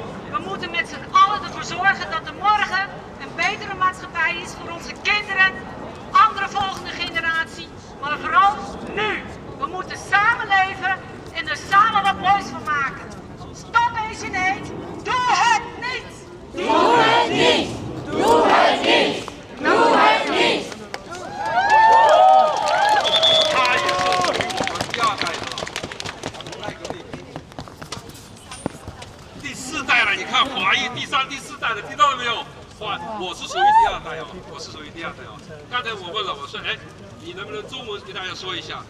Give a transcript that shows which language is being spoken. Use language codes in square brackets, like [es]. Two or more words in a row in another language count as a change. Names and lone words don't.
[nl] We moeten met z'n allen ervoor zorgen dat er morgen een betere maatschappij is voor onze kinderen, andere volgende generatie, maar vooral nu. We moeten samenleven en er samen wat moois van maken. [en] Stop Asian hate. [nl] Doe het niet. Doe het niet. Doe het niet. Doe het niet. [zh] 第四代了，你看华裔第三、第四代的，听到了没有？我是属于第二代哦，我是属于第二代哦。刚才我问了，我说，哎，你能不能中文给大家说一下？